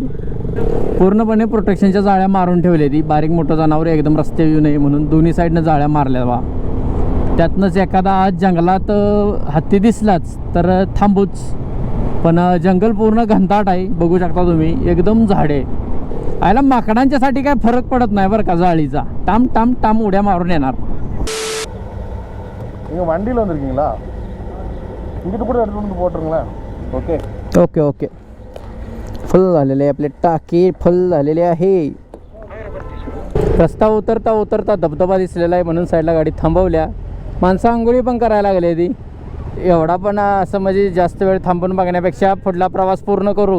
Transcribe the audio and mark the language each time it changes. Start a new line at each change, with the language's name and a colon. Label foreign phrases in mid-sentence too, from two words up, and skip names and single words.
Marathi: पूर्णपणे प्रोटेक्शनच्या जाळ्या मारून ठेवल्या. ती बारीक मोठं जनावर एकदम रस्त्यावर येऊ नये म्हणून दोन्ही साईडनं जाळ्या मारल्या बा. त्यातनंच एखादा आज जंगलात हत्ती दिसलाच तर थांबूच. पण जंगल पूर्ण घनदाट आहे, बघू शकता तुम्ही, एकदम झाडे. आयला माकडांच्यासाठी काय फरक पडत नाही बरं का जाळीचा. टाम टाम टाम उड्या मारून येणार.
Tamil: வண்டியில் வந்திருக்கீங்களா? இங்கிட்டு கூட எடுத்துட்டு வந்து போட்டுருங்களேன். ஓகே
Marathi: ओके ओके. फुल झालेले आहे आपले टाकी, फुल झालेले आहे. रस्ता उतरता उतरता धबधबा दिसलेला आहे म्हणून साईडला गाडी थांबवल्या. माणसं आंघोळी पण करायला लागली ती. एवढा पण असं म्हणजे जास्त वेळ थांबून बघण्यापेक्षा पुढला प्रवास पूर्ण करू.